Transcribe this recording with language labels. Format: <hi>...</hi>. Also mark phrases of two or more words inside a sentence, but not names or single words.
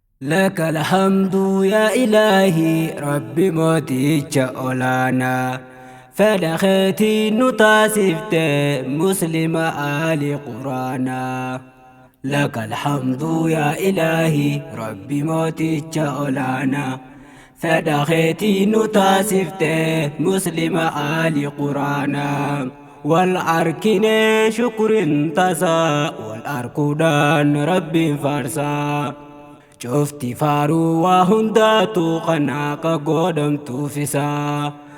<ar>لك الحمد يا إلهي رب</ar> <om>mooticha olaanaa. Fedha keetiin nu taasifte Muslima aali Quraanaa.</om> <ar>لك الحمد يا إلهي رب</ar> <om>mooticha olaanaa. Fedha keetiin nu taasifte Muslima aali Quraanaa. Wal arkinee shukrin tasaa, wal arkuudhaan Rabbiin faarsaa. Cufti faaruu waa hundaatu kan akka godhamtuuf isaa.</om>